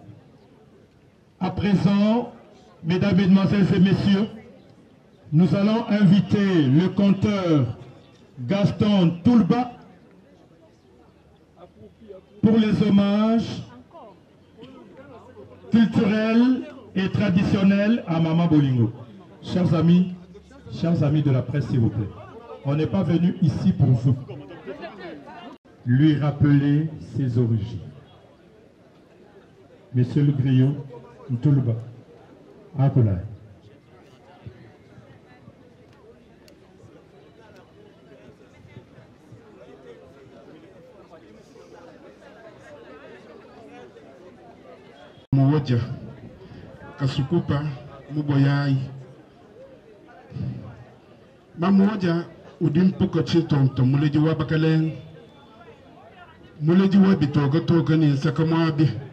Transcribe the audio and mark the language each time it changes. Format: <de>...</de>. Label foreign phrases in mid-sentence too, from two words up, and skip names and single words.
<fr>À présent, mesdames, mesdemoiselles et messieurs, nous allons inviter le conteur Gaston Toulba pour les hommages culturels et traditionnels à Maman Bolingo. Chers amis de la presse, s'il vous plaît, on n'est pas venu ici pour vous. Lui rappeler ses origines. Monsieur le Griot, Toulba, Akolai.</fr> <lu>Mwoja Kasukupa Muboyai Mamwoja Udimpuka Chitonto Muleji Wabakalen Muleji Wabitoga Togani Sakamwabi</lu>